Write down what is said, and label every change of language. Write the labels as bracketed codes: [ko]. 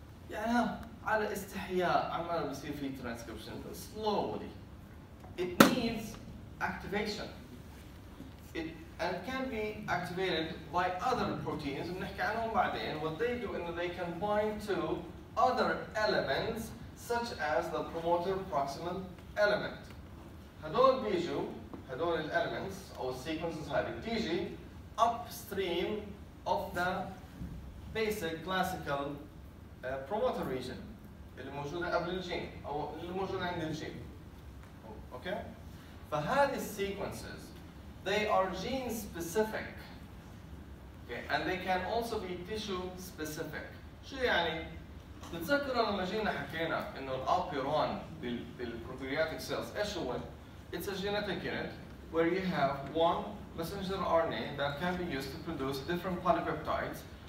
[ar] يعني على استحياء عمال بيصير في transcription slowly. [en] It needs activation. And it can be activated by other proteins [ar] بنحكي عنهم بعدين. [en] What they do is they can bind to other elements such as the promoter proximal element. [ar] هدول بيجوا هدول elements أو sequences هذه بتيجي upstream of the basic classical promoter region اللي موجودة قبل الجين أو اللي موجودة عند الجين. [en] Okay? فهذه sequences they are gene specific. Okay? And they can also be tissue specific. [ar] شو يعني؟ بتتذكروا لما جينا حكينا إنه الأبيرون بالبروكاريوتيك cells إيش هو؟ [en] It's a genetic unit where you have one messenger RNA that can be used to produce different polypeptides.